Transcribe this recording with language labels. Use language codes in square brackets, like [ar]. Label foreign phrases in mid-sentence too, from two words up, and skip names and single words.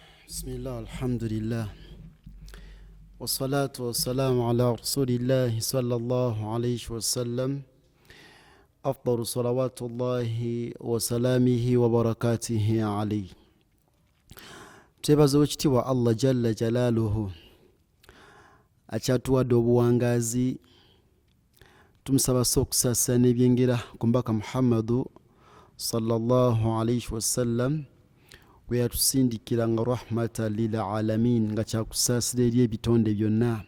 [ar] بسم الله الحمد لله والصلاة والسلام على رسول الله صلى الله عليه وسلم أفضل صلوات الله وسلامه وبركاته عليه. [lg] Twebaza ekitiibwa Allah [ar] جل جلاله [lg] akyatuwadde obuwangazi, tumusaba okusaasa n'ebyengera ku mbaka Muhammadu [ar] صلى الله عليه وسلم [lg] we yatusindikira nga [ar] رحمة للعالمين, [lg] nga kyakusaasira eri ebitonde byonna.